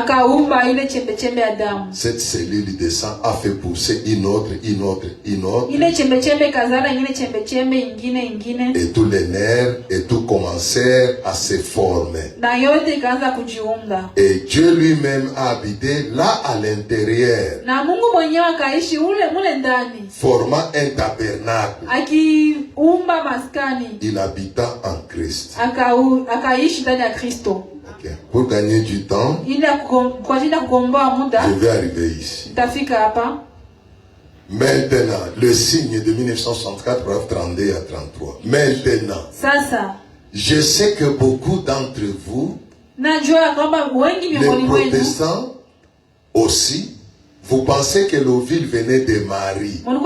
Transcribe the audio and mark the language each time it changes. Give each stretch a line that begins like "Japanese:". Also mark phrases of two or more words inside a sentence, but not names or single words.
French: Cette cellule de sang a fait pousser une autre. Et tous les nerfs et tout commencèrent à se former. Et Dieu lui-même a habité là à l'intérieur.
Swahili: akaishi mule ndani,
French: formant un tabernacle.
Swahili: Akiumba maskani.
French: Il habita en Christ. Akaishi ndani ya Kristo. Okay. Pour gagner du temps, je vais arriver ici. Maintenant, le signe de 1964, paragraphe 32 à 33. Maintenant, je sais que beaucoup d'entre vous, les protestants aussi, vous pensez que l'eau ville venait de Marie.